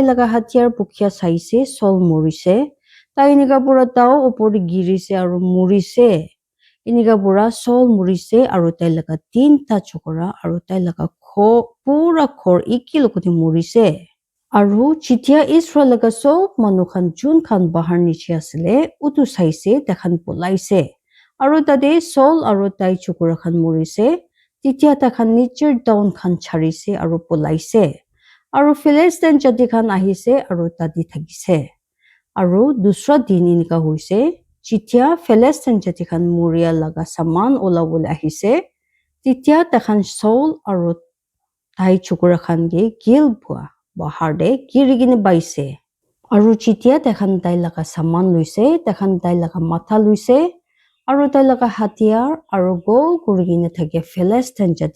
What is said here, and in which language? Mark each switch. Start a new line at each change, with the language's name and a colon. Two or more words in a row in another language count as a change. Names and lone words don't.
Naga Pidgin: laga hatiar pukhya saise Saul morise tai nika pura taw opor girise aru murise inika pura Saul murise aru tai laga tinta chokora aru tai laga pura khor ikil koti murise aru chitya Israel laga sob manu khan jun khan bahar niche asile utu saise takhan polaise aru tade Saul aru tai chokora khan murise titya takhan nicher down khan charise aru polaise আৰু ফিলিষ্টিন জাতি খান আহিছে আৰু তাতে থাকিছে আৰু দুসৰা দিন এনেকা হৈছে যেতিয়া ফিলিষ্টিন জাতি খান মৰিয়া লগা সামান ওলাবলৈ আহিছে তেতিয়া তেখান চৌল আৰু তাই চুকুৰা খান গে গিল পোৱা বাহাৰ দে গিৰি কিনে বাইছে আৰু যেতিয়া তেখান তাই লগা সামান লৈছে তেখান তাই লগা মাথা লৈছে আৰু তাই লগা হাতিয়াৰ আৰু গল কৰি কিনে থাকে ফিলিষ্টিন জাতি